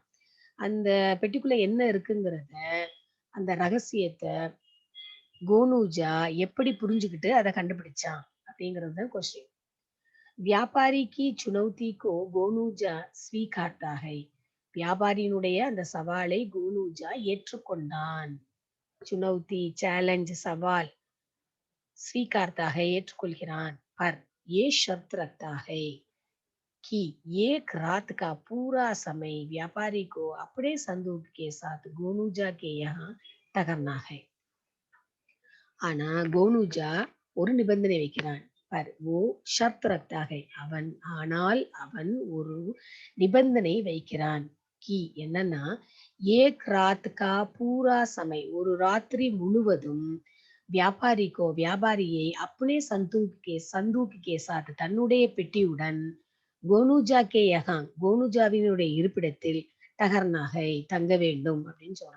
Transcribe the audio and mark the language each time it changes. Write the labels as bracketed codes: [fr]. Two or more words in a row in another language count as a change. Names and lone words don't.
[ta] அந்த பெட்டிக்குள்ள என்ன இருக்குங்கிறத அந்த ரகசியத்தை கோனூஜா எப்படி புரிஞ்சுக்கிட்டு அதை கண்டுபிடிச்சான் அப்படிங்கிறது தான் கொஸ்டின். [hi] व्यापारी की चुनौती को गोनूजा स्वीकारता है. [ta] வியாபாரியினுடைய அந்த சவாலை கோனூஜா ஏற்றுக்கொண்டான். சுனௌதி சேலஞ்ச் சவால் [hi] स्वीकारता है [ta] ஏற்றுக்கொள்கிறான். [hi] पर ये शर्त रखता है कि एक रात का पूरा समय व्यापारी को अपने संदूक के साथ गोनूजा के यहाँ ठहरना है. [ta] ஆனா கோனூஜா ஒரு நிபந்தனை வைக்கிறான். [hi] पर वो शर्त रखता है. [ta] அவன் ஒரு நிபந்தனை வைக்கிறான். கி என்னன்னா [hi] एक रात का पूरा समय [ta] ஒரு ராத்திரி முழுவதும் வியாபாரியை [hi] अपने संदूक के साथ [ta] தன்னுடைய பெட்டியுடன் [hi] गोनूजा के यहाँ [ta] கோனூஜாவினுடைய இருப்பிடத்தில் டகர்னாகை தங்க வேண்டும் அப்படின்னு சொல்றான்.